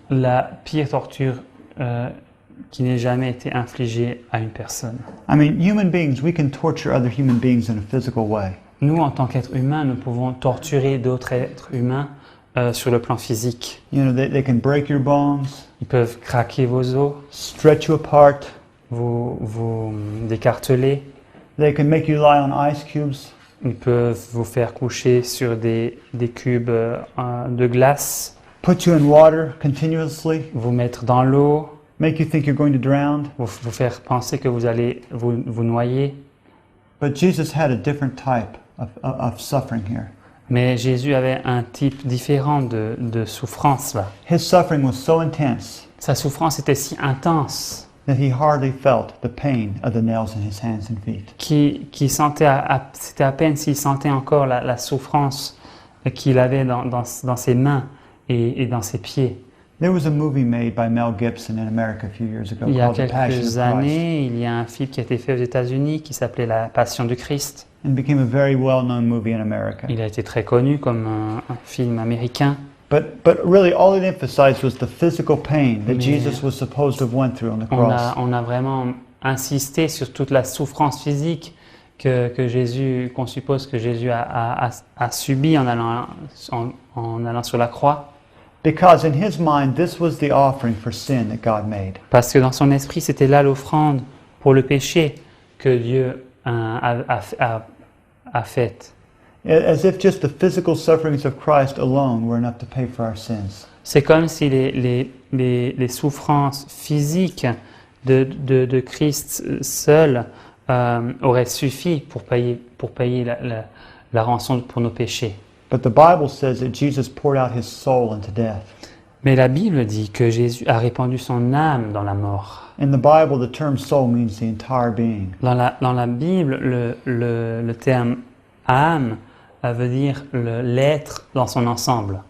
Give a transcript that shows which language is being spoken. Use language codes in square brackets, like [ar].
[fr] la pire torture qui n'ait jamais été infligée à une personne. [en] I mean, human beings, we can torture other human beings in a physical way. [fr] Nous, en tant qu'êtres humains, nous pouvons torturer d'autres êtres humains sur le plan physique. [en] You know, they can break your bones, [fr] Ils peuvent craquer vos os, [en] stretch you apart. [fr] vous décarteler. [en] They can make you lie on ice cubes. [fr] Ils peuvent vous faire coucher sur des cubes de glace, [en] Put you in water continuously, [fr] vous mettre dans l'eau, [en] make you think you're going to drown. [fr] vous faire penser que vous allez vous noyer. [en] But Jesus had a different type of suffering here. [fr] Mais Jésus avait un type différent de souffrance là. [en] His suffering was so intense [fr] Sa souffrance était si intense [en] that he hardly felt the pain of the nails in his hands and feet. [fr] qu'il sentait, c'était à peine s'il sentait encore la souffrance qu'il avait dans ses mains et dans ses pieds. [en] There was a movie made by Mel Gibson in America a few years ago [fr] Il y a [en] called The Passion of [fr] quelques [en] Christ, [fr] années, il y a un film qui a été fait aux États-Unis qui s'appelait La Passion du Christ. [en] and became a very well-known movie in America. [fr] Il a été très connu comme un film américain. [en] But really, all it emphasized was the physical pain that [fr] Mais- [en] Jesus was supposed to have went through on the cross. [fr] On a vraiment insisté sur toute la souffrance physique que Jésus, qu'on suppose que Jésus a subi en allant sur la croix. [en] Because in his mind, this was the offering for sin that God made. [fr] Parce que dans son esprit, c'était là l'offrande pour le péché que Dieu a faite. [en] As if just the physical sufferings of Christ alone were enough to pay for our sins. [fr] C'est comme si les souffrances physiques de Christ seul auraient suffi pour payer la rançon pour nos péchés. [en] But the Bible says that Jesus poured out his soul into death. [fr] Mais la Bible dit que Jésus a répandu son âme dans la mort. [en] In the Bible, the term soul means the entire being. [fr] Dans la Bible, le terme âme veut dire l'être dans son ensemble.